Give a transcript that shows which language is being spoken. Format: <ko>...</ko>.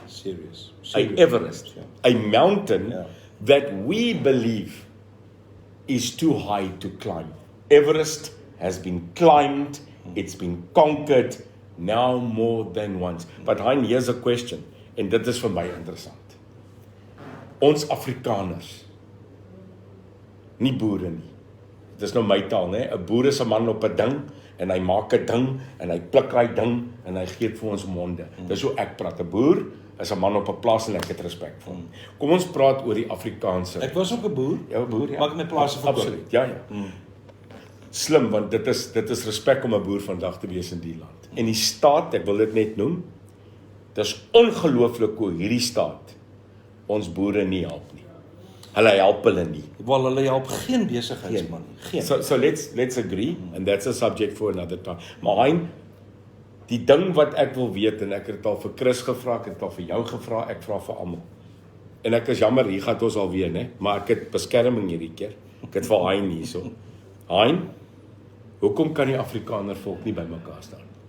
<en>Serious. A Everest. Yeah. A mountain Yeah. that we believe is too high to climb. Everest has been climbed, it's been conquered, now more than once. But Hein, here's a question,</en> <af>en dit is vir my interessant. Ons Afrikaners, nie boere nie. Dit is nou my taal, né? 'n Boer is 'n man op 'n ding en hy maak 'n ding en hy pluk daai ding en hy gee dit vir ons monde. Dis hoe ek praat. 'n Boer is 'n man op 'n plaas en ek het respek vir hom. Kom ons praat oor die Afrikaanse. Ek was ook 'n boer. Ja, 'n boer, ja. Maar ek het my plase verkoop. Absoluut. Ja, ja. Slim, want dit is respek om 'n boer vandag te wees in die land. En die staat, ek wil dit net noem, dis ongelooflik hoe hierdie staat ons boere nie help nie. Hulle help hulle nie. Wel, hulle help geen besigheidsman nie. Geen.</af> <en>So let's agree, and that's a subject for another time.</en> <af>Maar Hein, die ding wat ek wil weet, en ek het dit al vir Chris gevra, ek het dit al vir jou gevra, ek vra vir almal. En ek is jammer, hier gaan ons alweer, né? Maar ek het beskerming hierdie keer. Ek het vir Hein hierso. Hein, hoekom kan die Afrikaner volk nie bymekaar staan?</af>